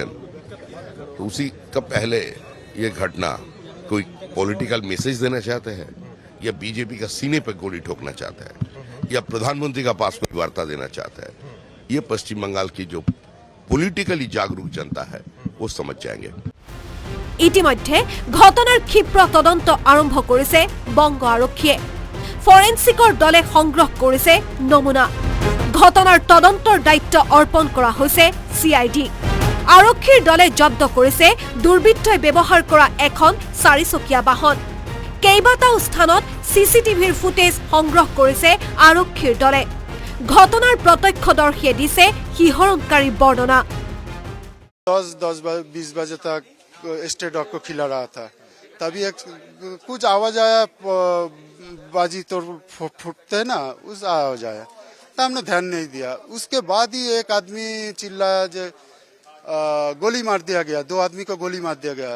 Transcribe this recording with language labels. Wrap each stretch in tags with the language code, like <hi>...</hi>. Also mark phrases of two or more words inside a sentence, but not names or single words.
<hi>तो उसी का पहले ये घटना कोई</hi> <en>political message</en> <hi>देना चाहते हैं, या बीजेपी का सीने पर गोली ठोकना चाहते हैं, या प्रधानमंत्री का पास कोई वार्ता देना चाहते हैं? ये पश्चिम बंगाल की जो पॉलिटिकली जागरूक जनता है वो समझ जाएंगे।</hi> <as>ইতিমধ্যে ঘটনাৰ ক্ষীপ্ৰ তদন্ত আৰম্ভ কৰিছে বংগ আৰক্ষীয়ে। ফৰেনচিকৰ দলে সংগ্ৰহ কৰিছে নমুনা। ঘটনাৰ তদন্তৰ দায়িত্ব অৰ্পণ কৰা হৈছে CID। আৰক্ষীৰ দলে জব্দ কৰিছে দুৰ্বৃত্তই ব্যৱহাৰ কৰা এখন 4চকীয়া বাহন। কেইবাটাও স্থানত CCTVৰ ফুটেজ সংগ্ৰহ কৰিছে আৰক্ষীৰ দলে। ঘটনাৰ প্ৰত্যক্ষদৰ্শীয়ে দিছে শিহৰণকাৰী বৰ্ণনা।</as> <hi>10-20 बजे तक</hi> <en>state dog</en> <hi>को खिला रहा था, तभी एक कुछ आवाज आया, बाजी तो फूटते ना, उस आवाज आया तो हमने ध्यान नहीं दिया। उसके बाद ही एक आदमी चिल्लाया जो गोली मार दिया गया, 2 आदमी को गोली मार दिया गया।</hi>